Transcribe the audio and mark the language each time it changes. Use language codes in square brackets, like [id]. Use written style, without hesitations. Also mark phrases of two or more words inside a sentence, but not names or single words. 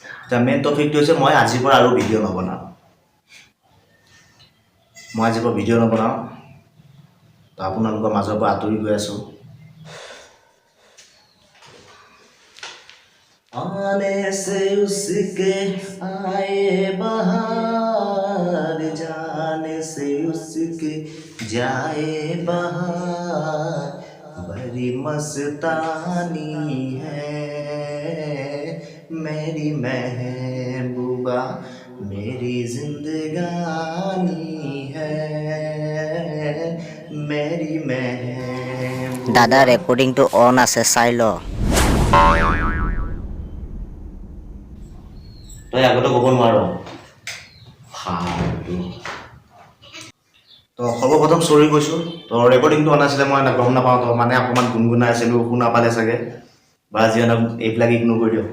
[as] মেইন টপিকটো হৈছে মই আজিৰ পৰা আৰু ভিডিঅ' নবনাওঁ। মই আজিৰ পৰা ভিডিঅ' নবনাওঁ, তো আপোনালোকৰ মাজৰ পৰা আঁতৰি গৈ আছোঁ। [hi] आने से उसके आए बहार, जाने से उसके जाए बहार, बड़ी मस्तानी है मेरी महबूबा, मेरी जिंदगानी है मेरी महबूबा। [as] দাদা ৰেকৰ্ডিংটো অন আছে, চাই ল। তই আগতে ক'ব নোৱাৰ। তো সৰ্বপ্ৰথম চৰি কৈছোঁ, তো ৰেকৰ্ডিংটো অনা আছিলে, মই গম নাপাওঁ, তো মানে অকণমান গুণগুণাই আছিলোঁ, শুনা পালে চাগে, বা যিয়ে নহওক এইবিলাক ইগনোৰ কৰি দিয়ক।